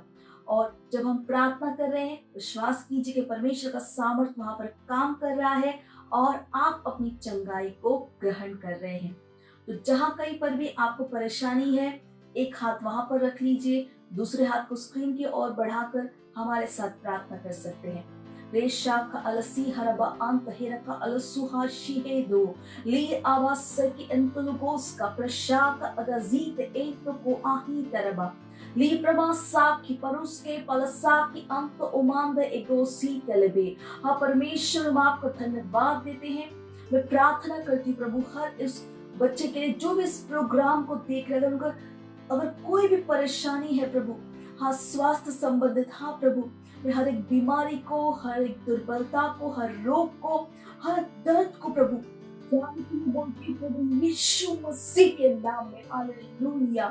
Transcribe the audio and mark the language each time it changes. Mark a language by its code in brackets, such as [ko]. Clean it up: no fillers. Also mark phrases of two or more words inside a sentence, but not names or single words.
[hi] और जब हम प्रार्थना कर रहे हैं, विश्वास कीजिए कि परमेश्वर का सामर्थ वहां पर काम कर रहा है और आप अपनी चंगाई को ग्रहण कर रहे हैं। तो जहां कहीं पर भी आपको परेशानी है, एक हाथ वहां पर रख लीजिए, दूसरे हाथ को स्क्रीन की ओर बढ़ाकर हमारे साथ प्रार्थना कर सकते हैं। रेशाखा अलसी हरबा अंत हेरका अलसुहा शिहेदो ली आवासकी एंतुलुगोस का प्रशाक अगजीत एतो को आही तरबा ली प्रमा साखी परुस के पलसा की अंत उमांद एगोसी तलबे। हाँ परमेश्वर, हम आपको धन्यवाद देते हैं। मैं प्रार्थना करती हूँ प्रभु, हर इस बच्चे के लिए जो भी इस प्रोग्राम को देख रहे हैं, अगर कोई भी परेशानी है प्रभु, हाँ स्वास्थ्य संबंधित, हाँ प्रभु, हर एक बीमारी को, हर एक दुर्बलता को, हर रोग को, हर दर्द को प्रभु यीशु मसीह के नाम में, हालेलुया।